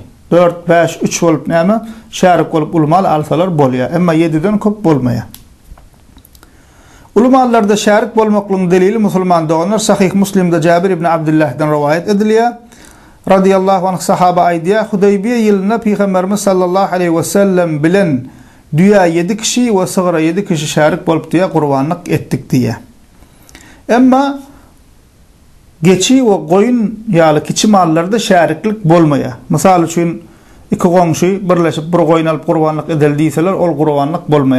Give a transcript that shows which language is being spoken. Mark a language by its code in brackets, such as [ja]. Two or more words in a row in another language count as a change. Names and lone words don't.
[tk] 4, 5, 3 bolup näme? Şärik bolup ulmal alsalar bolýar. Emma 7'den köp bolmaýar. Ulmallarda şärik bolmaklygyň delili musulman doganlar Sahih Muslim'de Jabir ibn Abdullah'dan rivayet edilýär. [ar] رضي الله عنه [tk] sahaba aýdýar, Hudaybiye ýylyna Peygamberimiz [ar] صلى الله عليه وسلم [tk] bilen düýä 7 kişi we sygyra 7 kişi şärik bolup diýe gurbanlyk etdik diýe. Emma geçi we goýun ýaly kiçi mallarda şäriklik bolmaýar. Mysal üçin iki goňşy birleşip bir goýun alyp gurbanlyk edildiýseler, ol gurbanlyk bolmaýar.